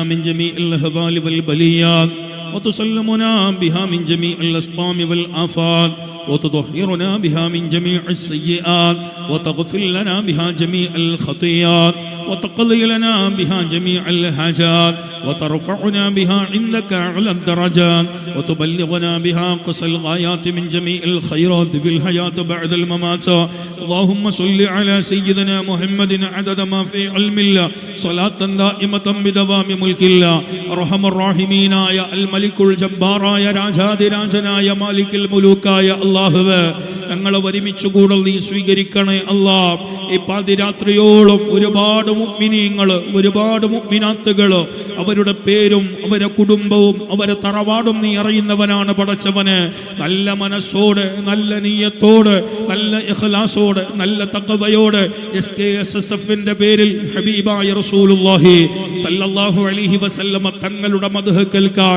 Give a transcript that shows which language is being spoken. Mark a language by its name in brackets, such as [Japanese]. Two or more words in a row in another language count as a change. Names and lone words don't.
[Arabic] من جميع الأهوال والبليات وتسلمنا بها من جميع الأسقام والآفات وتطهرنا بها من جميع السيئات وتغفر لنا بها جميع الخطيئات وتقضي لنا بها جميع الحاجات وترفعنا بها عندك أعلى الدرجات وتبلغنا بها قصى الغايات من جميع الخيرات في الحياة بعد الممات اللهم صل على سيدنا محمد عدد ما في علم الله صلاة دائمة بدوام ملك الله أرحم الراحمين يا الملك الجبار يا [Malayalam] രാജാതി രാജനായ മാലിക്കുൽ മുലൂക്കായ അല്ലാഹുവേ ഞങ്ങളെ ഒരുമിച്ച് കൂടൽ നീ സ്വീകരിക്കണേ അല്ലാഹ് ഈ പാതിരാത്രിയോളം ഒരുപാട് മുഅ്മിനീങ്ങൾ ഒരുപാട് മുഅ്മിനാത്തുകൾ അവരുടെ പേരും അവരുടെ കുടുംബവും അവരുടെ തറവാടും നീ അറിയുന്നവനാണ് പടച്ചവനെ നല്ല മനസ്സോടെ നല്ല നിയ്യത്തോടെ നല്ല ഇഖ്ലാസോടെ നല്ല തഖ്വയോടെ SKSSFന്റെ പേരിൽ ഹബീബായ [Arabic] رسول الله صلى الله عليه وسلم [Malayalam] തങ്ങളുടെ മദ്ഹ് കേൾക്കാൻ